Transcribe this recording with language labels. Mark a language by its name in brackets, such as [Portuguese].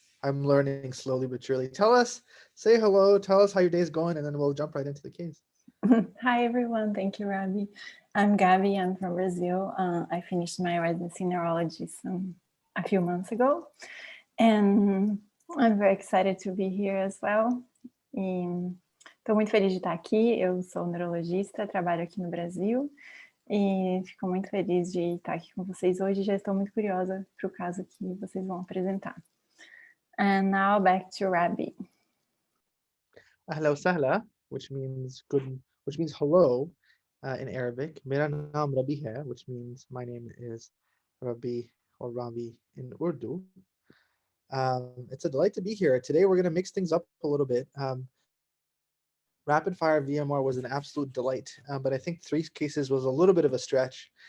[English] I'm learning slowly but surely. Say hello, tell us how your day's going, and then we'll jump right into the case. Hi, everyone. Thank you, Ravi. I'm Gabby. I'm from Brazil. I finished my residency in neurology a few months ago. And I'm very excited to be here as well. [Portuguese] Estou muito feliz de estar aqui. Eu sou neurologista, trabalho aqui no Brasil e fico muito feliz de estar aqui com vocês hoje. Já estou muito curiosa para o caso que vocês vão apresentar. [English] And now back to Rabi. [Arabic] Ahla wa sahla, [English] which means hello in Arabic. [Urdu] Mera naam Rabi hai, [English] which means my name is Rabi or Ravi in Urdu. It's a delight to be here. Today we're going to mix things up a little bit. Rapid fire VMR was an absolute delight, but I think 3 cases was a little bit of a stretch.